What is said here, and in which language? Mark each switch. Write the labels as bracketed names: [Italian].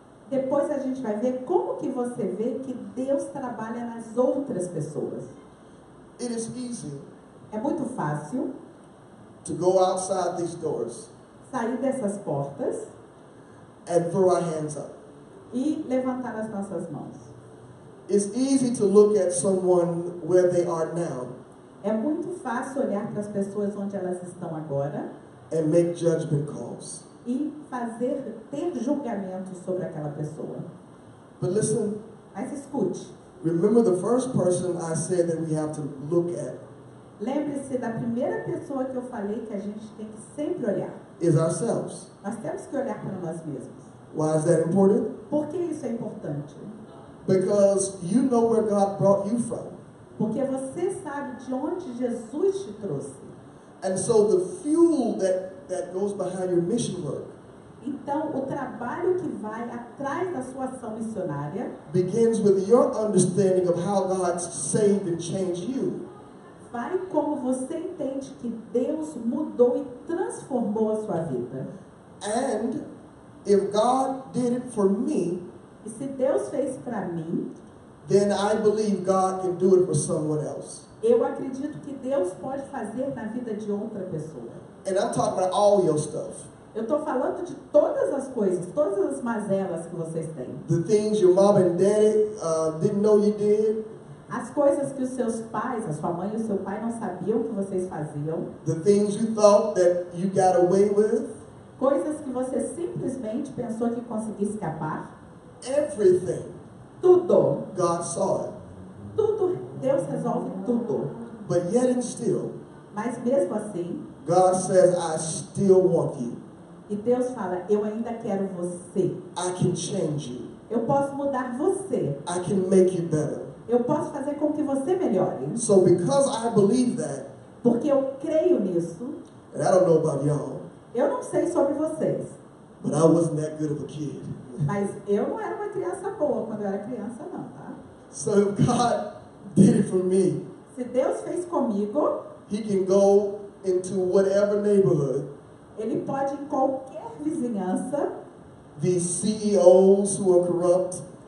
[Portuguese] Depois a gente vai ver como que você vê que Deus trabalha nas outras pessoas. [English] It is easy [Portuguese] É muito fácil [English] to go outside these doors [Portuguese] sair dessas portas [English] and throw our hands up. [Portuguese] e levantar as nossas mãos. [English] It's easy to look at someone where they are now [Portuguese] É muito fácil olhar para as pessoas onde elas estão agora [English] and make judgment calls. [Portuguese] e ter julgamento sobre aquela pessoa. [English] But listen, [Portuguese] Mas escute, [English] remember the first person I said that we have to look at [Portuguese] Lembre-se da primeira pessoa que eu falei que a gente tem que sempre olhar. [English] is ourselves. [Portuguese] Nós temos que olhar para nós mesmos. [English] Why is that important? [Portuguese] Por que isso é importante? [English] Because you know where God brought you from. [Portuguese] Porque você sabe de onde Jesus te trouxe. [English] And so the fuel that goes behind your mission work [Portuguese] Então, o trabalho que vai atrás da sua ação missionária [English] begins with your understanding of how God saved and changed you. [Portuguese] vai como você entende que Deus mudou e transformou a sua vida. [English] And if God did it for me, [Portuguese] E se Deus fez para mim, [English] then I believe God can do it for someone else. [Portuguese] eu acredito que Deus pode fazer na vida de outra pessoa. [English] And I'm talking about all your stuff. [Portuguese] Eu estou falando de todas as coisas, todas as mazelas que vocês têm. [English] The things your mom and daddy didn't know you did. [Portuguese] As coisas que os seus pais, a sua mãe e o seu pai não sabiam que vocês faziam. [English] The things you thought that you got away with. [Portuguese] Coisas que você simplesmente pensou que conseguia escapar. [English] Everything. [Portuguese] Tudo. [English] God saw it. [Portuguese] Tudo. Deus resolve tudo. [English] But yet and still, [Portuguese] Mas mesmo assim, [English] God says, I still want you. [Portuguese] e Deus fala, eu ainda quero você. [English] I can change you. [Portuguese] Eu posso mudar você. [English] I can make you better. [Portuguese] Eu posso fazer com que você melhore. [English] So because I believe that, [Portuguese] Porque eu creio nisso. [English] and I don't know about y'all, [Portuguese] Eu não sei sobre vocês, [English] but I wasn't that good of a kid. [Portuguese] mas eu não era uma criança boa quando eu era criança, não, tá? [English] So if God did it for me, [Portuguese] Se Deus fez comigo, [English] He can go into whatever neighborhood, [Portuguese] Ele pode em qualquer vizinhança [English] these CEOs who are corrupt,